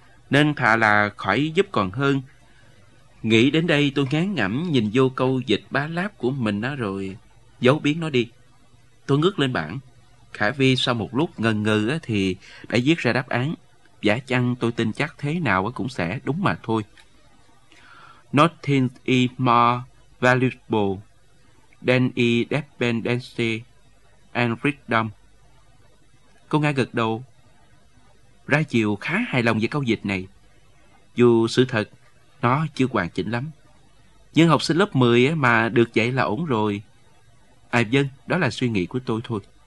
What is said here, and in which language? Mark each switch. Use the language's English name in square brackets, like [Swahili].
[Vietnamese] Nên thà là khỏi giúp còn hơn. Nghĩ đến đây tôi ngán ngẩm nhìn vô câu dịch ba láp của mình đó rồi giấu biến nó đi. Tôi ngước lên bảng. Khả Vi sau một lúc ngần ngừ thì đã viết ra đáp án. Giả chăng tôi tin chắc thế nào cũng sẽ đúng mà thôi. [English] Nothing is more valuable than independence and freedom. [Vietnamese] Cô Nga gật đầu, ra chiều khá hài lòng về câu dịch này. Dù sự thật, nó chưa hoàn chỉnh lắm. Nhưng học sinh lớp 10 mà được dạy là ổn rồi. À vâng, đó là suy nghĩ của tôi thôi.